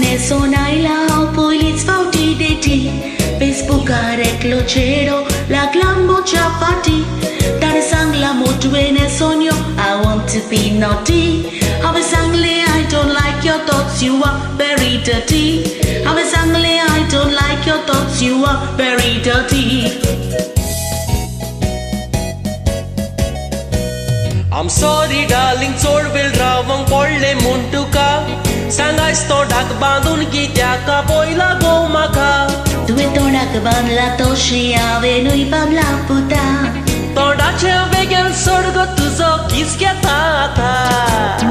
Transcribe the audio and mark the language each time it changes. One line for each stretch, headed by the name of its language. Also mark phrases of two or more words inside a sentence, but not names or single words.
Konkani: सोन आयला हांव पयलींच फावटी डेटी फेसबुकार एकलो चेडो लागला मोच्या फाटी ताणें सांगला मोटवेन सोन्यो
English: I want to be naughty
Konkani: हांवें सांगलें
English: I don't like your thoughts you are very dirty
Konkani: हांवें सांगलें
English: I don't like your thoughts you are very dirty I'm sorry darling
Konkani: चोड वेळ रावंक पडलें म्हूण तुका सांगायस तोंडाक बांदून कित्याक पयला गो म्हाका तुवें तोंडाक बांदला तोशें हांवेंनूय बांदला पुता तोंडाचे वेगेन सोड गो तुजो किस घेता आतां